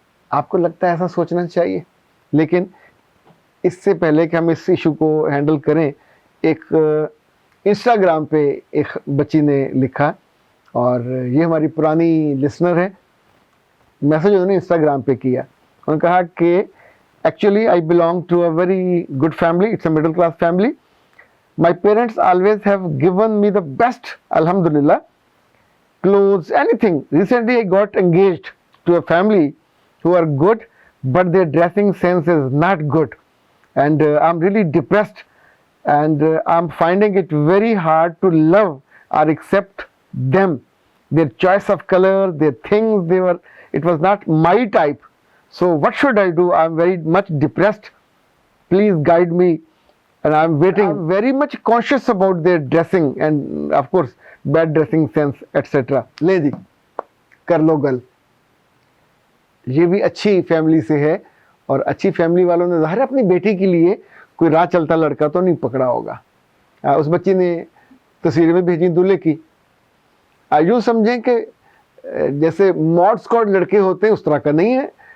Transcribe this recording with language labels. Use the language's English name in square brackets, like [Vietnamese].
[Hindi] आपको लगता है ऐसा सोचना चाहिए? लेकिन इससे पहले कि हम इस इशू को हैंडल करें, एक इंस्टाग्राम पे एक बच्ची ने लिखा, और ये हमारी पुरानी लिसनर है। मैसेज उन्होंने इंस्टाग्राम पे किया। उन्होंने कहा कि [English] Actually I belong to a very good family, it's a middle class family. My parents always have given me the best, अल्हम्दुलिल्लाह, clothes, anything. Recently I got engaged to a family who are good, but their dressing sense is not good, and I'm really depressed, and I'm finding it very hard to love or accept them. Their choice of color, their things, it was not my type. So what should I do? I'm very much depressed. Please guide me, and I'm waiting. I'm very much conscious about their dressing and of course bad dressing sense etc. [Punjabi] ले जी, कर लो गल। [Hindi] ये भी अच्छी family से है, और अच्छी फैमिली वालों ने ज़ाहिर अपनी बेटी के लिए कोई राह चलता लड़का तो नहीं पकड़ा होगा। उस बच्ची ने तस्वीरें में भेजी दूल्हे की। यूँ समझें कि जैसे मॉड स्क्वाड लड़के होते हैं उस तरह का नहीं है।